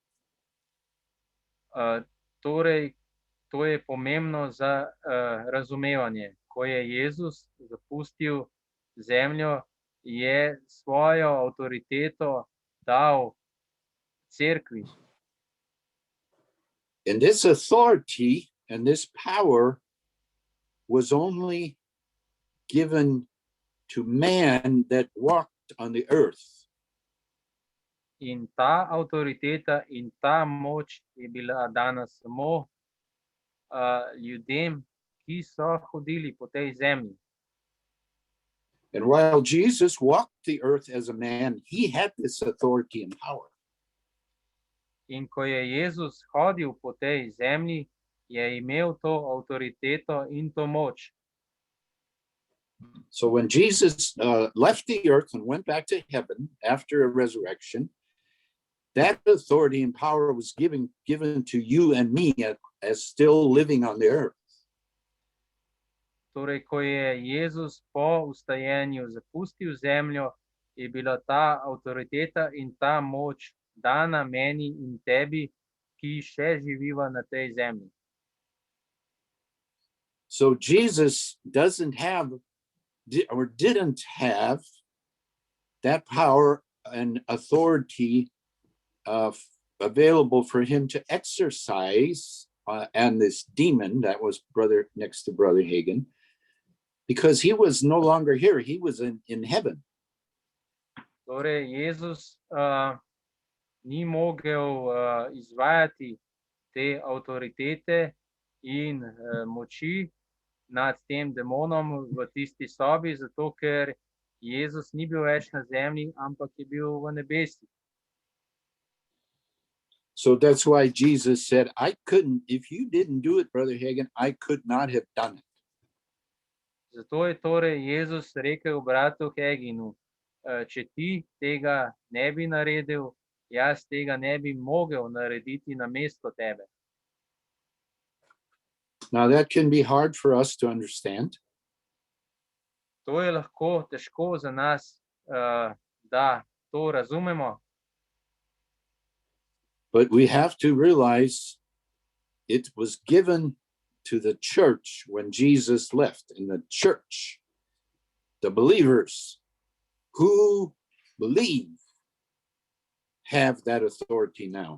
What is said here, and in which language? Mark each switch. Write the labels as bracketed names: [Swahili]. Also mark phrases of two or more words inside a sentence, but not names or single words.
[Slovenian] Torej, to je pomembno za razumevanje. Ko je Jezus zapustil zemljo, je svojo avtoriteto dal cerkvi. [English] And this authority and this power was only given to man that walked on the earth. [Slovenian] In ta avtoriteta in ta moč je bila dana samo ljudem, ki so hodili po tej zemlji. [English] And while Jesus walked the earth as a man, he had this authority and power. [Slovenian] In ko je Jezus hodil po tej zemlji, je imel to avtoriteto in to moč. [English] So when Jesus left the earth and went back to heaven after a resurrection, that authority and power was given to you and me as still living on the earth. [Slovenian] Torej, ko je Jezus po vstajenju zapustil zemljo, je bila ta avtoriteta in ta moč dana meni in tebi, ki še živiva na tej zemlji. [English] So Jesus doesn't have or didn't have that power and authority available for him to exercise and this demon that was next to Brother Hagin, because he was no longer here, he was in heaven. [Slovenian] Torej, Jezus ni mogel izvajati te avtoritete in moči nad tem demonom v tisti sobi, zato ker Jezus ni bil več na zemlji, ampak je bil v nebesih. [English] So that's why Jesus said, I couldn't, if you didn't do it, Brother Hagin, I could not have done it. [Slovenian] Zato je torej Jezus rekel bratu Haginu, če ti tega ne bi naredil, jaz tega ne bi mogel narediti namesto tebe. [English] Now that can be hard for us to understand. [Slovenian] To je lahko težko za nas, da to razumemo. [English] But we have to realize it was given to the church when Jesus left. In the church, the believers who believe have that authority now.